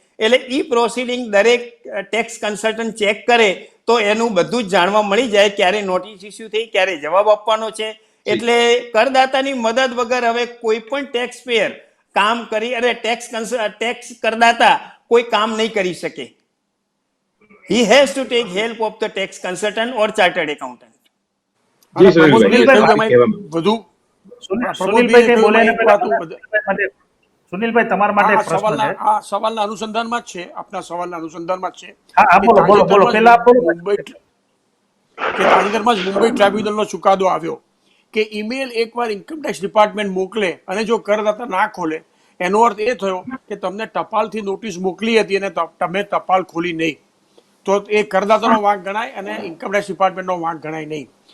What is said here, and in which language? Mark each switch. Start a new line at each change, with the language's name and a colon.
Gujarati: એટલે ઈ પ્રોસિડિંગ દરેક tax consultant check કરે તો એનું બધું જ જાણવા મળી જાય, ક્યારે નોટિસ ઇસ્યુ થઈ, ક્યારે જવાબ આપવાનો છે. એટલે કરદાતાની મદદ વગર હવે કોઈ પણ ટેક્સ પેયર કામ કરી અને ટેક્સ કરદાતા કોઈ કામ નહીં કરી શકે.
English: He has to take help of the tax consultant or chartered accountant.
Gujarati: G sir. વધુ સુનિલભાઈ કઈ બોલે એના પહેલા સુનિલભાઈ તમારા માટે એક પ્રશ્ન છે. આ સવાલના અનુસંધાનમાં જ છે, આપના સવાલના અનુસંધાનમાં જ છે. હા, બોલો. પેલા કે તાજેતરમાં જ મુંબઈ ટ્રાઇબ્યુનલનો ચુકાદો આવ્યો કે ઈમેલ એકવાર ઇન્કમટેક્સ ડિપાર્ટમેન્ટ મોકલે અને જો કરદાતા ના ખોલે એનો અર્થ એ થયો કે તમને ટપાલથી નોટિસ મોકલી હતી અને તમે ટપાલ ખોલી નહીં, તો એ કરદાતાનો વાંક ગણાય અને ઇન્કમટેક્સ ડિપાર્ટમેન્ટનો વાંક ગણાય નહીં.